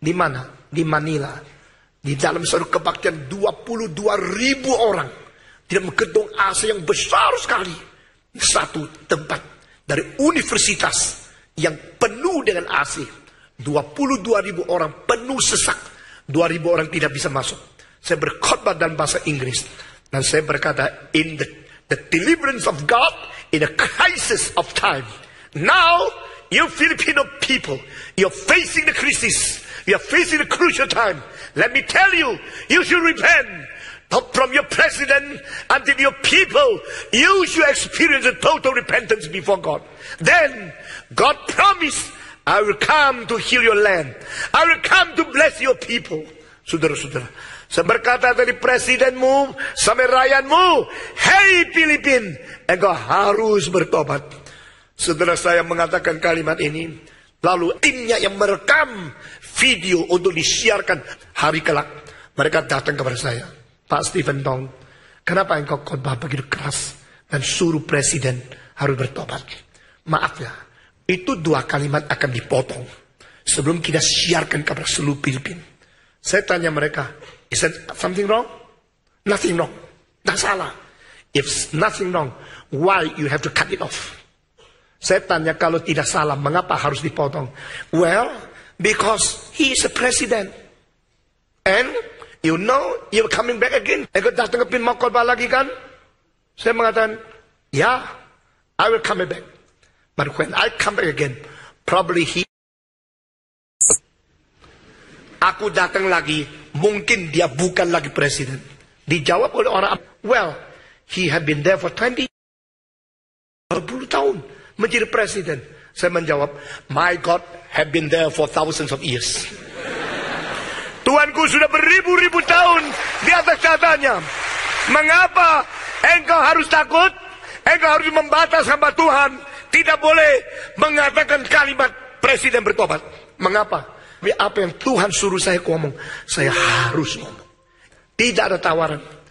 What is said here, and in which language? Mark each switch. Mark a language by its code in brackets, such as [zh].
[id] Di mana? Di Manila. Di dalam satu kebaktian 22.000 orang. Di dalam gedung AC yang besar sekali. Satu tempat dari universitas yang penuh dengan AC. 22.000 orang penuh sesak. 2.000 orang tidak bisa masuk. Saya berkhotbah dalam bahasa Inggris. Dan saya berkata, [en] in the deliverance of God in a crisis of time. Now, you Filipino people, you're facing the crisis. You're facing a crucial time. Let me tell you, you should repent. Not from your president until your people. You should experience a total repentance before God. Then, God promised, I will come to heal your land. I will come to bless your people. [id] Saudara-saudara, saya berkata dari presidenmu sampai rakyatmu, hey Filipin, engkau harus bertobat. Saudara saya mengatakan kalimat ini, lalu timnya yang merekam video untuk disiarkan hari kelak, mereka datang kepada saya, Pak Stephen Tong, kenapa engkau khotbah begitu keras dan suruh presiden harus bertobat? Maaf ya, itu 2 kalimat akan dipotong sebelum kita siarkan kepada seluruh Filipina. Saya tanya mereka, [en] is there something wrong? Nothing wrong. [id] Tidak salah. [en] If nothing wrong, why you have to cut it off? [id] Saya tanya, kalau tidak salah, mengapa harus dipotong? [en] Well, because he is a president. And, you know, you're coming back again. [id] Engkau datang ke mau khotbah lagi kan? Saya mengatakan, [en] yeah, I will come back. [id] But when I come back again, probably aku datang lagi, mungkin dia bukan lagi presiden. Dijawab oleh orang, [en] well, he had been there for 20 [id] tahun menjadi presiden. Saya menjawab, [en] my God have been there for thousands of years. [id] Tuhanku sudah beribu-ribu tahun di atas tahtanya. Mengapa engkau harus takut? Engkau harus membatas hamba Tuhan. Tidak boleh mengatakan kalimat presiden bertobat. Mengapa? Apa yang Tuhan suruh saya ngomong, saya harus ngomong. Tidak ada tawaran.